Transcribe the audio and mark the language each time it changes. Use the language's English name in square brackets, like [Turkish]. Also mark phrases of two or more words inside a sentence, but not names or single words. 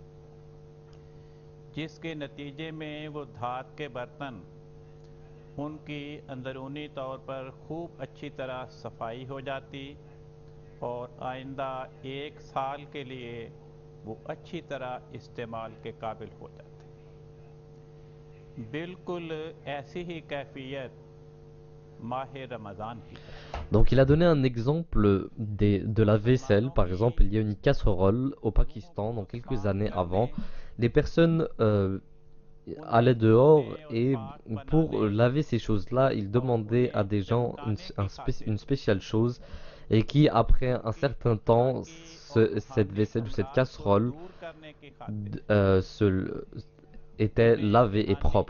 [Urdu] جس کے نتیجے میں وہ دھات کے برتن ان کی اندرونی طور پر خوب اچھی طرح صفائی ہو جاتی اور آئندہ 1 سال کے لیے وہ اچھی طرح استعمال کے قابل ہو جاتے. بالکل ایسی ہی کیفیت ماہ رمضان کی ہے. [French] Donc il a donné un exemple de la vaisselle. Par exemple, il y a une casserole au Pakistan, dans quelques années avant. Les personnes allaient dehors et pour laver ces choses-là, ils demandaient à des gens une spéciale chose et qui, après un certain temps, cette vaisselle ou cette casserole était lavée et propre.